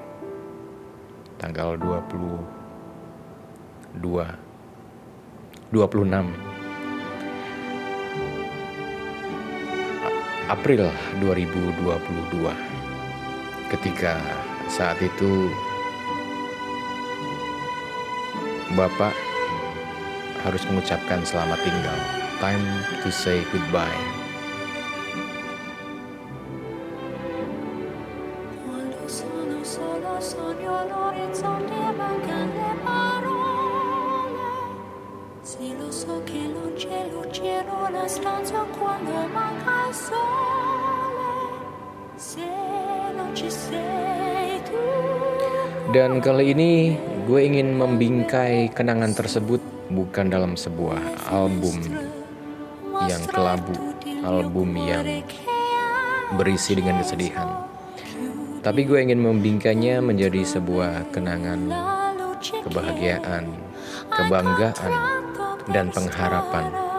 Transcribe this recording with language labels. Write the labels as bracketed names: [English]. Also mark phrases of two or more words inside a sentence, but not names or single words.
[Indonesian] Tanggal 26 April 2022, ketika saat itu Bapak harus mengucapkan selamat tinggal, [English] time to say goodbye. [Italian] solo sogno all'orizzonte mancano le parole. Sì, lo so che non c'è luce in una stanza quando manca il sole. Se non ci sei tu. [Indonesian] Dan kali ini gue ingin membingkai kenangan tersebut bukan dalam sebuah album yang kelabu, album yang berisi dengan kesedihan. Tapi gue ingin membingkainya menjadi sebuah kenangan kebahagiaan, kebanggaan, dan pengharapan.